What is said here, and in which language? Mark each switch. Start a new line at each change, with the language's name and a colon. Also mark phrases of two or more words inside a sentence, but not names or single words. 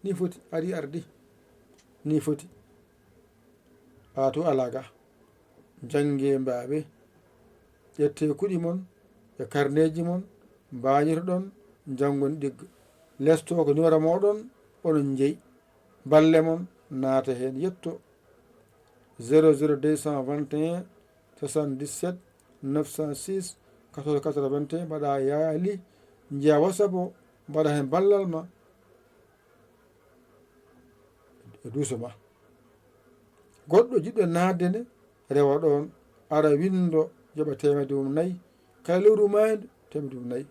Fula: Ni foti, ari ardi. Ni foti. A to ala ga. Jannge mbaaɓe. Ƴette kuɗi mon, e karneji mon, mbañirɗon, janngon ɗigga. Lesto ko numéro moɗon, onon jeyi. Balle mon, naata heen, yetto.
French: Zéro zéro deux cent vingt et un, soixante-dix-sept, neuf cent six, quatorze quatre-vingt-un.
Fula: Mbaɗa yaali, njiya WhatsApp o, mbaɗa heen ballal ma. E duuso ma. Goɗɗo jiɗɗo naatde nde, rewa ɗon, ara windo, joɓa temedde mum nayi. Kala lewru maaydu, temedde mum nayi.